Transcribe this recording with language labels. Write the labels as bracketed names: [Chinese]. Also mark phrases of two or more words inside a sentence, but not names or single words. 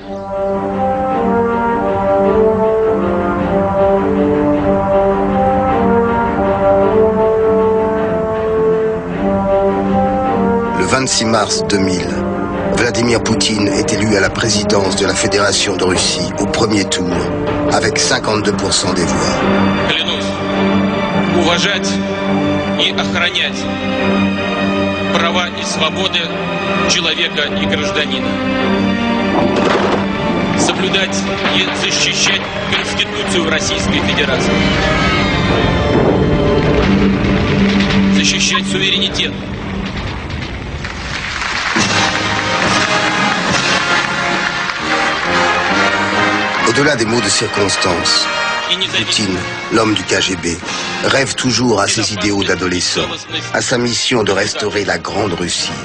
[French] Le 26 mars 2000, Vladimir Poutine est élu à la présidence de la Fédération de Russie au premier tour, avec 52% des voix. [Russian] Уважать и охранять права и свободы человека и гражданина. Соблюдать и защищать Конституцию Российской Федерации. Защищать суверенитет. [French] Au-delà des mots de circonstance, Poutine, l'homme du KGB, rêve toujours à ses idéaux d'adolescent, à sa mission de restaurer la Grande Russie.